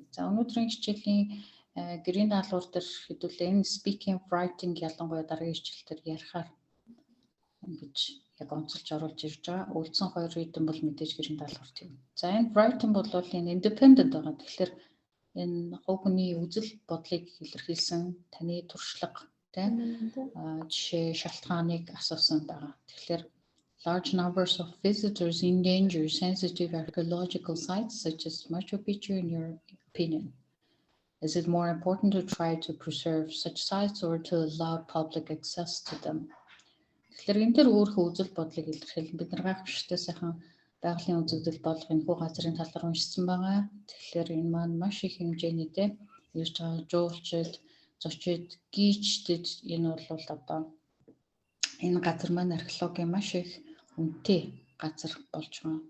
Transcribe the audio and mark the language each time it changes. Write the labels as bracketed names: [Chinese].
[Mongolian] За өнөөдрийн хичээлийн гэрийн даалгавар дээр хэдүүлээ энэ speaking, writing ялангуяа дараагийн хичээлээр ярихаар ингэж яг онцолж оруулж ирж байгаа. Үлдсэн хоёр reading бол мэдээж гэрийн даалгавар тийм. За энэ writing бол энэ independent байгаа. Тэгэхээр энэ хувь хүний үзэл бодлыг илэрхийлсэн таны туршлага жишээ шалтгааныг асуусан байгаа. Тэгэхээр [English] large numbers of visitors endanger sensitive archaeological sites such as Machu Picchu in your opinion. Is it more important to try to preserve such sites or to allow public access to them? [Mongolian] Тэгэхээр энэ төр өөрийнхөө үзэл бодлыг илэрхийлэн бид нар гайхамшигтай сайхан байгалийн үзэгдэл болох энэ хүү газрын талаар уншсан байгаа. Тэгэхээр энэ маань маш их хэмжээний ирж байгаа жуулчид, зочид, гийчдэд энэ бол одоо энэ газар маань археологийн маш их үнэтэй газар болж байгаа.